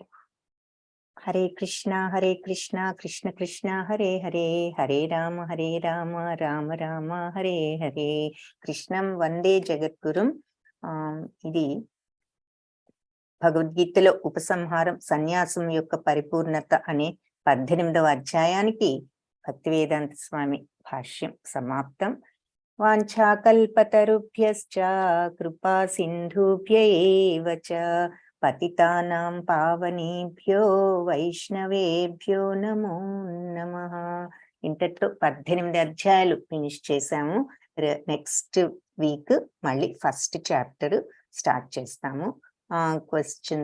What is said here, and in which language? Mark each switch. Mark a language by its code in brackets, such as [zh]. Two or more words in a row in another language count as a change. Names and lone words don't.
[sa] హరే కృష్ణ కృష్ణ కృష్ణ హరే హరే, హరే రామ రామ రామ హరే హరే. కృష్ణం వందే జగద్గురుం. [te] ఇది భగవద్గీతలో ఉపసంహారం, సన్యాసం యొక్క పరిపూర్ణత అనే 18వ అధ్యాయానికి భక్తివేదాంత స్వామి భాష్యం సమాప్తం. [sa] వాంఛాకల్పతరుభ్యశ్చ కృపా సింధుభ్య ఏవ చ పతితానాం పావనేభ్యో వైష్ణవేభ్యో నమో నమః. [te] ఇంతటితో 18 అధ్యాయాలు ఫినిష్ చేశాము. [en] next week [te] మళ్ళీ [en] first chapter start [te] చేస్తాము. క్వశ్చన్స్